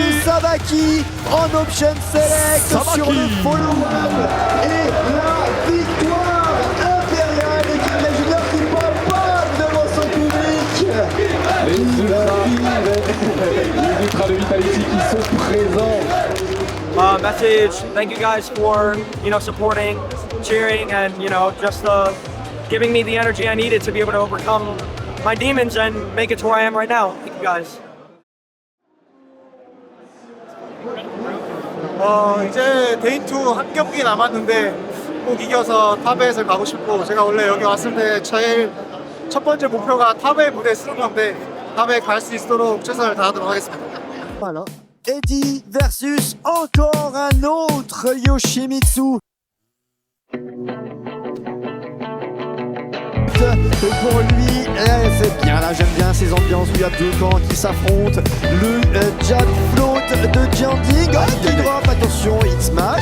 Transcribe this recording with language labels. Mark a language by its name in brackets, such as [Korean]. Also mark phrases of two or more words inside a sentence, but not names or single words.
[French] le Sabaki en [English] option select [French] sur le follow-up. Et la victoire impériale de King Ray Junior qui pop devant son public. Les ultras de Vitality qui sont présents. Message, [English] thank you guys for, supporting, cheering, and, just giving me the energy I needed to be able to overcome my demons and make it to where I am right now. Thank you guys. [Korean] 이제 데이2 한 경기 남았는데 꼭 이겨서 탑8을 가고 싶고, 제가 원래 여기 왔을 때 제일 첫 번째 목표가 탑8 무대에 쓰는 건데 탑8 갈 수 있도록 최선을 다하도록 하겠습니다. [French] Voilà. Eddie versus encore un autre Yoshimitsu. Pour lui, c'est bien là, j'aime bien ces ambiances où il y a deux camps qui s'affrontent. Le [English] jab float [French] de Jeondding, qui drop, attention, [English] hit smash.